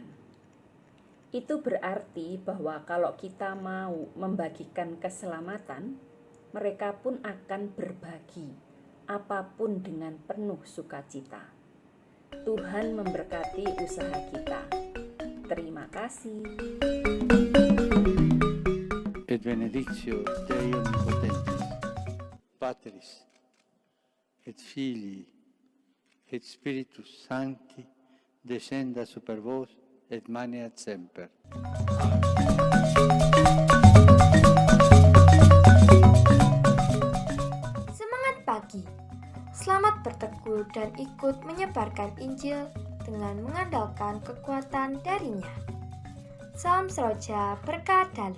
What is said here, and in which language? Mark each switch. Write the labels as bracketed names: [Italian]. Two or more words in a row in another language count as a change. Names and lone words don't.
[Indonesian] Itu berarti bahwa kalau kita mau membagikan keselamatan, mereka pun akan berbagi apapun dengan penuh sukacita. Tuhan memberkati usaha kita. Terima kasih. [Latin] Et benedictio Dei omnipotentis, Patris, et Filii, et Spiritus Sancti, descenda super vos et maneat semper. [Indonesian] Semangat pagi. Selamat berteguh dan ikut menyebarkan Injil dengan mengandalkan kekuatan darinya. Salam Seroja, berkah dalam.